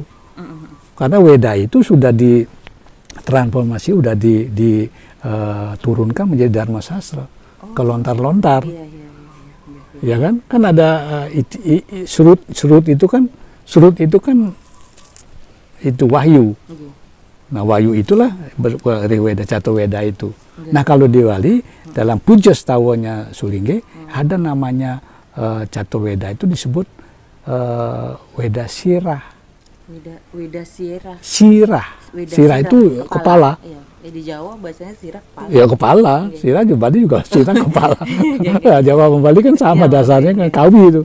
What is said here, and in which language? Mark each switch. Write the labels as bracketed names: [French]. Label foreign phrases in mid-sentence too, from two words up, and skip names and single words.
[Indonesian] Karena Weda itu sudah ditransformasi, sudah diturunkan menjadi Dharma Sastra. Kelontar-lontar, ya kan? Kan ada surut itu kan itu wahyu. Nah wahyu itulah Weda Catur Weda itu. Nah kalau di Bali dalam puja setawanya Sulingge ada namanya Catur Weda itu disebut Weda Sirah. Weda Sirah. Sirah itu kepala. Di Jawa bahasanya sirah kepala. Ya kepala, sirah di Bali juga sirah kepala. Nah, Jawa sama Bali kan sama dasarnya kan kawi itu.